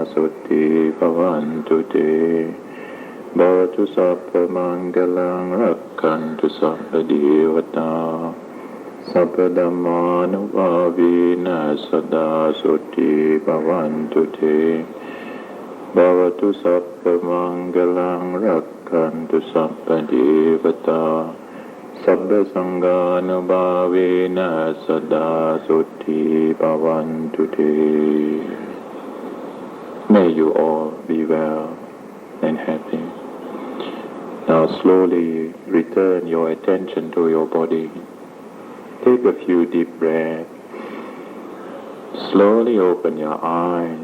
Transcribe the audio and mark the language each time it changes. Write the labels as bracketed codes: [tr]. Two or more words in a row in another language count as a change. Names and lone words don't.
[pi] Sutti Bhavantu Te Bhatu Sabba Mangalang Rakkantu Sabba Devata Sabba Dhammanubhavena Sada Sutti Bhavantu Te Bhavatu Sabba Mangalang Rakkantu Sabba Devata Sabba Sanghanubhavena Sada Sutti Bhavantu Te. [en] May you all be well and happy. Now slowly return your attention to your body. Take a few deep breaths. Slowly open your eyes.